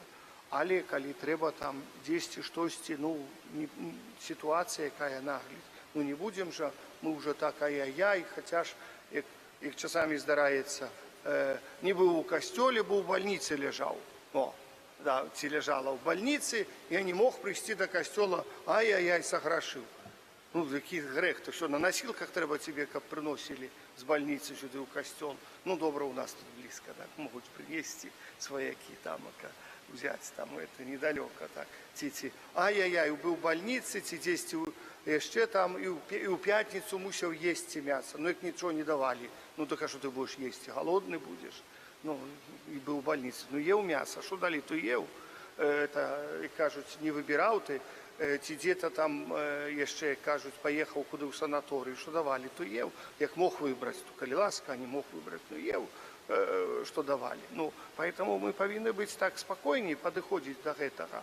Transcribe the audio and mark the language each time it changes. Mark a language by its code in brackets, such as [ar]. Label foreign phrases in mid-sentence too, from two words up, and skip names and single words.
[be] Але калі трэба там дзесьці штосьці, сітуацыя, якая наглядь, не будзем жа, мы ўжо так ай-яй-яй, хаця ж, як часамі здараецца, не быў у касцёле, бо ў бальніцы ляжаў. Ці ляжала ў бальніцы, я не мог прыйсці да касцёла, ай-яй-яй, саграшыў. Які грэх, [uk] то що, на носілках треба тебе, [be] каб прыносілі з бальніцы сюды ў касцёл. Добра, у нас тут блізка, так, могуць прынесці сваякі там, взяць там, это недалёка, так. Ці, ай-яй-яй, быў у бальніцы, ці дзесьці яшчэ там, і ў пятніцу мусіў есці мяса. [uk] Як нічого не давалі, [be] так а що ты будеш есці, голодны будеш? І быў у бальніцы, еў мяса, що далі, то еў. І кажуць, не выбіраў ты, ці дзе-то там яшчэ, кажуць, паехаў куды ў санаторыю, што давалі, то еў. Як мог выбраць, то калі ласка, не мог выбраць, еў, што давалі. Поэтому мы павінны быць так спакойней, падыходзіць да гэтага.